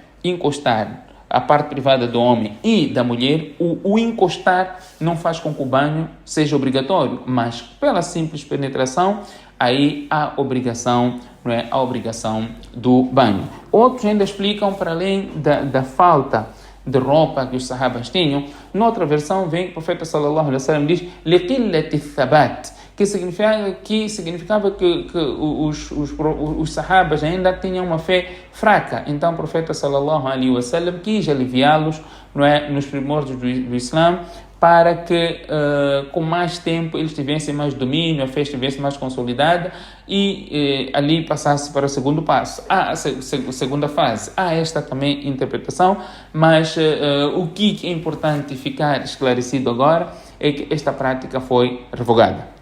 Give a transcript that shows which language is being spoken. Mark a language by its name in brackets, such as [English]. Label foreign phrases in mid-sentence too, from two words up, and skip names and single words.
[Portuguese] Encostar a parte privada do homem e da mulher, o encostar não faz com que o banho seja obrigatório, mas pela simples penetração, aí há obrigação, não é? A obrigação do banho. Outros ainda explicam, para além da falta de roupa que os sahabas tinham, noutra versão vem o profeta [Arabic] صلى الله عليه وسلم [Portuguese] diz [Arabic] لقلة ثبات, [Portuguese] que significava que os sahabas ainda tinham uma fé fraca. Então o profeta [Arabic] صلى الله عليه وسلم [Portuguese] quis aliviá-los, não é, nos primórdios do Islã, para que com mais tempo eles tivessem mais domínio, a fé estivesse mais consolidada e ali passasse para o segundo passo. A segunda fase. Há esta também interpretação, mas o que é importante ficar esclarecido agora é que esta prática foi revogada.